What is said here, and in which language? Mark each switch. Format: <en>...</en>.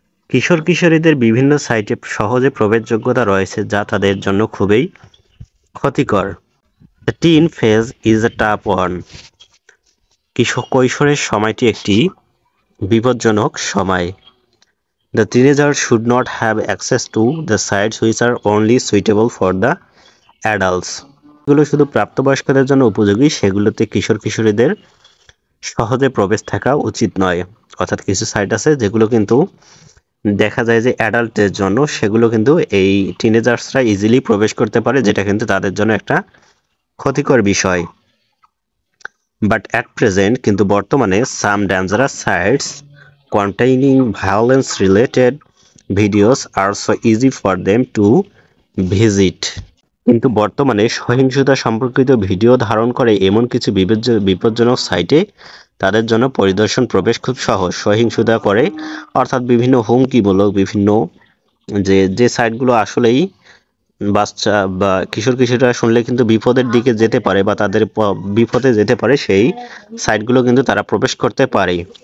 <bn>কিশোর কিশোরীদের বিভিন্ন সাইটে সহজে প্রবেশযোগ্যতা রয়েছে যা তাদের জন্য খুবই ক্ষতিকর।</bn> <en>The teen phase is a tough one.</en> <bn>কৈশোরের সময়টি একটি বিপজ্জনক সময়।</bn> <en>The teenager should not have access to the sites which are only suitable for the adults.</en> <bn>যেগুলো শুধু প্রাপ্তবয়স্কদের জন্য উপযোগী সেগুলোতে কিশোর কিশোরীদের সহজে প্রবেশ থাকা উচিত নয়। অর্থাৎ কিছু সাইট আছে যেগুলো কিন্তু দেখা যায় যে অ্যাডাল্টের জন্য, সেগুলো কিন্তু এই টিনেজার্সরা ইজিলি প্রবেশ করতে পারে, যেটা কিন্তু তাদের জন্য একটা ক্ষতিকর বিষয়।</bn> <en>but at present,</en> <bn>কিন্তু বর্তমানে</bn> <en>Some dangerous sites containing violence related videos are so easy for them to visit.</en> <bn>কিন্তু বর্তমানে সহিংসতা সম্পর্কিত ভিডিও ধারণ করে এমন কিছু বিপজ্জনক সাইটে তাদের জন্য পরিদর্শন প্রবেশ খুব সহজ। সহিংসতা করে অর্থাৎ বিভিন্ন হুমকিমূলক বিভিন্ন যে সাইটগুলো আসলেই বাচ্চা বা কিশোর কিশোররা শুনলে কিন্তু বিপদের দিকে যেতে পারে বা তাদের বিপদে যেতে পারে, সেই সাইটগুলো কিন্তু তারা প্রবেশ করতে পারে।</bn>